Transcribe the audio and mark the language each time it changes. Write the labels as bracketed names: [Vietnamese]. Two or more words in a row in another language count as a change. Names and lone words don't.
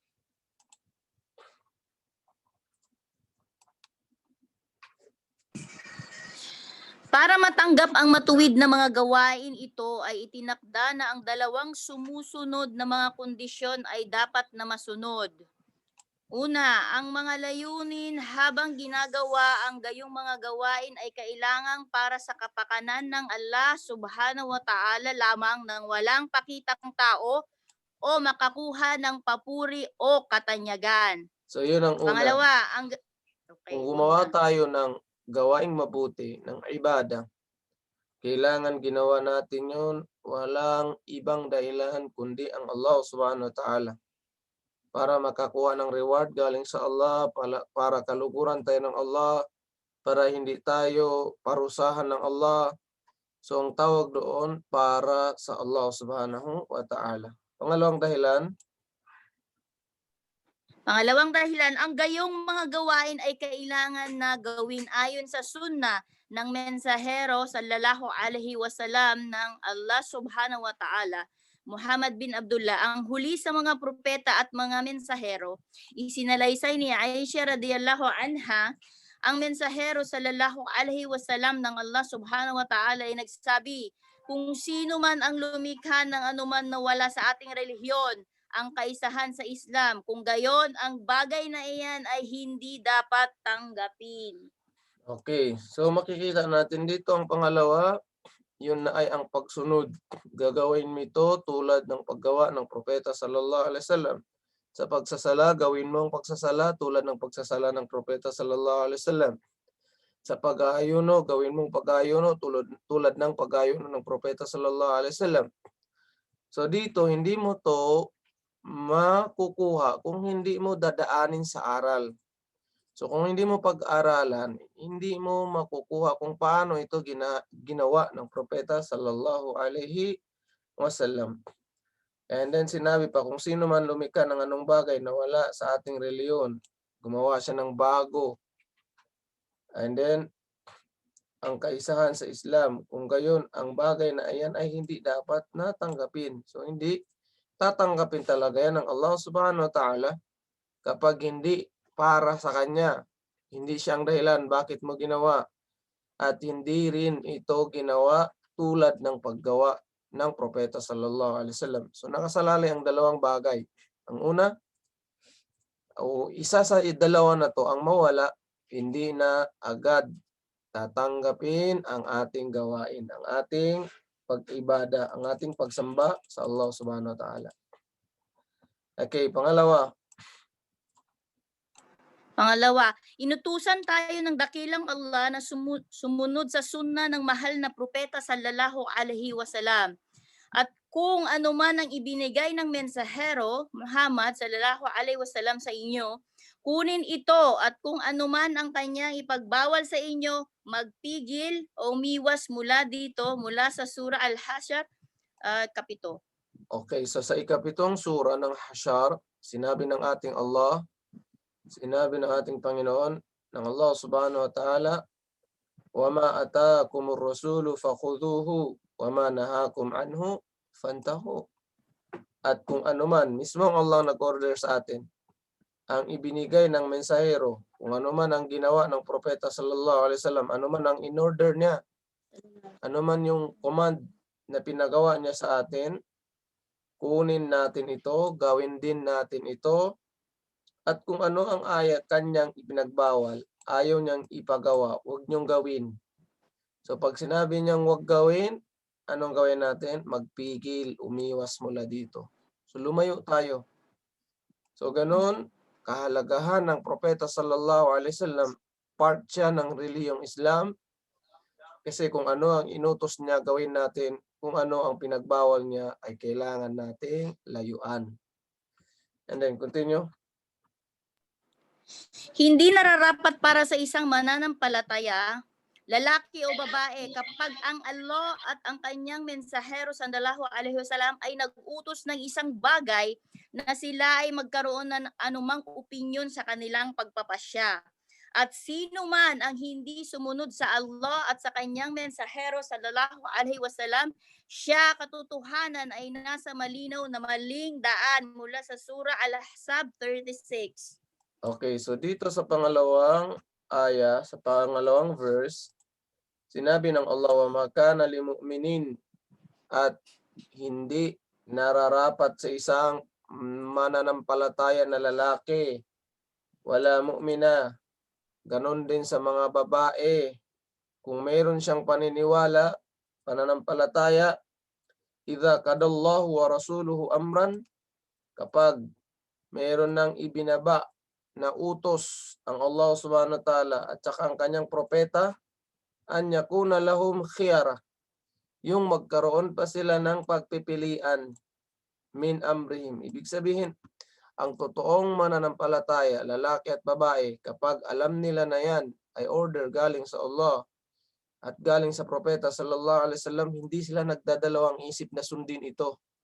[Filipino] Para matanggap ang matuwid na mga gawain ito ay itinakda na ang dalawang sumusunod na mga kondisyon ay dapat na masunod. Una, ang mga layunin habang ginagawa ang gayong mga gawain ay kailangang para sa kapakanan ng Allah [Arabic] سبحانه وتعالى [Filipino] lamang ng walang pakitang tao o makakuha ng papuri o katanyagan. So, yun ang una. Pangalawa, Kung gumawa tayo ng gawaing mabuti, ng ibada, kailangan ginawa natin yun, walang ibang dahilan kundi ang Allah [Arabic] سبحانه وتعالى. [Filipino] Para makakuha ng reward galing sa Allah, para kaluguran tayo ng Allah, para hindi tayo parusahan ng Allah. So, ang tawag doon, para sa Allah [Arabic] سبحانه وتعالى. [Filipino] Pangalawang dahilan, ang gayong mga gawain ay kailangan na gawin ayon sa sunnah ng mensahero [Arabic] صلى الله عليه وسلم [Filipino] ng Allah [Arabic] سبحانه وتعالى, [Filipino] Muhammad bin Abdullah, ang huli sa mga propeta at mga mensahero. Isinalaysay ni Aisha [Arabic] رضي الله عنها, [Filipino] ang mensahero [Arabic] صلى الله عليه وسلم [Filipino] ng Allah [Arabic] سبحانه وتعالى [Filipino] ay nagsabi, kung sino man ang lumikha ng anuman na wala sa ating relihiyon, ang kaisahan sa Islam, kung gayon, ang bagay na iyan ay hindi dapat tanggapin. [English] Okay, so [Filipino] makikita natin dito ang pangalawa, yun na ay ang pagsunod. Gagawin mo ito tulad ng paggawa ng Propeta [Arabic] صلى الله عليه وسلم. [Filipino] Sa pagsasala, gawin mo ang pagsasala tulad ng pagsasala ng Propeta [Arabic] صلى الله عليه وسلم. [Filipino] Sa pag-aayuno, gawin mo ang pag-aayuno tulad ng pag-aayuno ng Propeta [Arabic] صلى الله عليه وسلم. [Filipino] So dito, hindi mo to makukuha kung hindi mo dadaanin sa aral. So kung hindi mo pag-aralan, hindi mo makukuha kung paano ito ginawa ng Propeta [Arabic] صلى الله عليه وسلم. [English] And then [Filipino] sinabi pa, kung sino man lumikha ng anong bagay na wala sa ating reliyon, gumawa siya ng bago. [English] And then, [Filipino] ang kaisahan sa Islam, kung gayon, ang bagay na ayan ay hindi dapat natanggapin. So hindi tatanggapin talaga yan ng Allah [Arabic] سبحانه وتعالى [Filipino] kapag hindi para sa kanya. Hindi siyang dahilan bakit mo ginawa. At hindi rin ito ginawa tulad ng paggawa ng Propeta [Arabic] صلى الله عليه وسلم. [Filipino] So nakasalalay ang dalawang bagay. Ang una, o isa sa dalawa na to ang mawala, hindi na agad tatanggapin ang ating gawain, ang ating pag-ibada, ang ating pagsamba sa Allah [Arabic] سبحانه وتعالى. [Filipino] Okay, pangalawa, inutusan tayo ng dakilang Allah na sumunod sa sunnah ng mahal na propeta [Arabic] صلى الله عليه وسلم. [Filipino] At kung ano man ang ibinigay ng mensahero Muhammad [Arabic] صلى الله عليه وسلم [Filipino] sa inyo, kunin ito, at kung ano man ang kanyang ipagbawal sa inyo, magpigil o umiwas mula dito, mula sa surah Al-Hasyr, kapito. [English] Okay, so [Filipino] sa ikapitong sura ng Hasyr, sinabi ng ating Allah, sinabi ng ating Panginoon, ng Allah [Arabic] سبحانه وتعالى, وَمَا أَتَاكُمُ الرَّسُولُ فَخُذُوهُ وَمَا نَهَاكُمْ عَنْهُ فَانْتَهُوا. [Filipino] At kung anuman, mismong Allah nag-order sa atin, ang ibinigay ng mensahero, kung anuman ang ginawa ng Propeta [Arabic] صلى الله عليه وسلم, [Filipino] anuman ang in-order niya, Ano man yung command na pinagawa niya sa atin, kunin natin ito, gawin din natin ito. At kung ano ang ayat kanyang ipinagbawal, ayaw niyang ipagawa, huwag niyong gawin. So pag sinabi niyang huwag gawin, anong gawin natin? Magpigil, umiwas mula dito. So lumayo tayo. So ganun, kahalagahan ng Propeta [Arabic] صلى الله عليه وسلم, [Filipino] part siya ng reliyong Islam. Kasi kung ano ang inutos niya gawin natin, kung ano ang pinagbawal niya ay kailangan nating layuan. [English] And then continue. [Filipino] Hindi nararapat para sa isang mananampalataya, lalaki o babae, kapag ang Allah at ang kanyang mensahero [Arabic] صلى الله عليه وسلم [Filipino] ay nag-utos ng isang bagay na sila ay magkaroon ng anumang opinyon sa kanilang pagpapasya. At sino man ang hindi sumunod sa Allah at sa kanyang mensahero [Arabic] صلى الله عليه وسلم, [Filipino] siya katotohanan ay nasa malinaw na maling daan mula sa Surah Al-Ahzab 36. [English] Okay, so [Filipino] dito sa pangalawang aya, sa pangalawang verse, sinabi ng Allah, [Arabic] وما كان للمؤمنين, [Filipino] at hindi nararapat sa isang mananampalataya na lalaki, [Arabic] ولا مؤمنة, [Filipino] ganon din sa mga babae. Kung mayroon siyang paniniwala, pananampalataya, [Arabic] إذا قضى الله ورسوله أمرا, [Filipino] kapag mayroon nang ibinaba na utos ang Allah [Arabic] سبحانه وتعالى [Filipino] at saka ang kanyang propeta, [Arabic] أن يكون لهم الخيرة, [Filipino] yung magkaroon pa sila ng pagpipilian [Arabic] من أمرهم. [Filipino] Ibig sabihin, ang totoong mananampalataya, lalaki at babae, kapag alam nila na yan ay order galing sa Allah at galing sa propeta [Arabic] صلى الله عليه وسلم, [Filipino] hindi sila nagdadalawang isip na sundin ito.